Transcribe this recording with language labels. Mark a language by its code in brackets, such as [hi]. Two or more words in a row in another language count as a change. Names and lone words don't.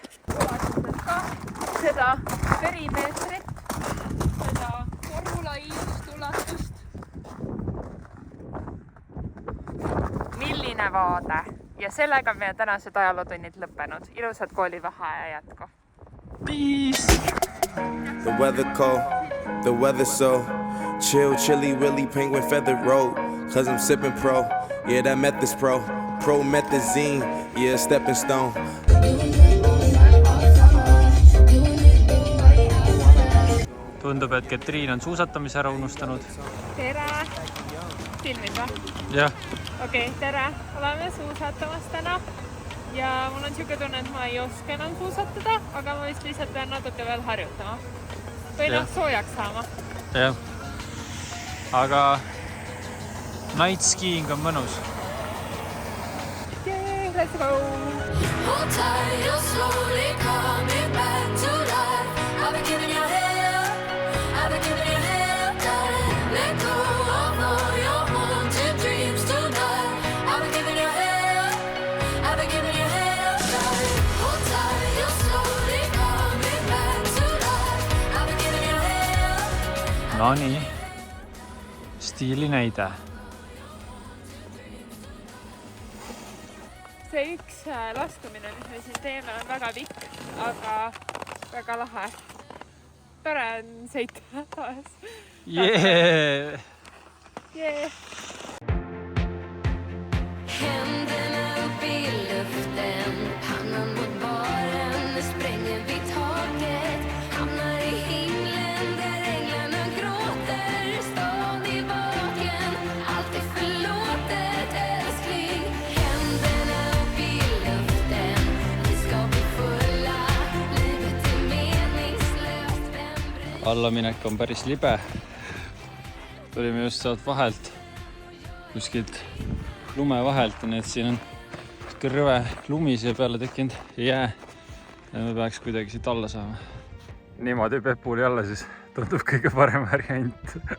[et] Kuvastatud ka seda perimeetrit, seda korrulaiust, ulatust. Milline vaade. Ja sellega on meie tänased ajalootunnid lõppenud. Ilusad koolivaheaja jätku. [en] Peace! The weather cold, the weather so chill, chilly, willy, penguin feather road. Cause I'm sipping pro, yeah, that meth is pro. Promethazine, yeah, stepping stone. [et] Tundub, et Ketriin on suusatamise ära unustanud. Tere! Filmid või? Jah. Okei, tere! Oleme suusatamas täna. ja mul on siuke tunne, et ma ei oska enam suusatada, aga ma vist lihtsalt pean natuke veel harjutama. Või noh, soojaks saama. Jah. Aga [en] night skiing [et] on mõnus. [en] Yay, let's go! Hold tight, you're slowly coming back to life. I've been giving you hell, I've been giving you hell, darling. Let go of all your haunted dreams tonight. I've been giving you hell, I've been giving you hell, darling. Hold tight, you're slowly coming back to life. I've been giving you hell. [et] No nii, stiili näide. See üks laskumine, mis me siin teeme, on väga pikk, aga väga lahe. Tore on sõita taas. [en] Yeah! Yeah. [sv] Händerna upp i luften, pannan mot baren, nu spränger vi taket. Hamnar i himlen där änglarna gråter, stan i baken, allt är förlåtet älskling. Händerna upp i luften, vi ska bli fulla, livet är meningslöst, vem bryr? [et] Allaminek on päris libe. Tulime just sealt vahelt, kuskilt lume vahelt, nii et siin on rõve lumi siia peale tekkinud jää ja me peaks kuidagi siit alla saama. Niimoodi Pepuli alla siis tundub kõige parem variant.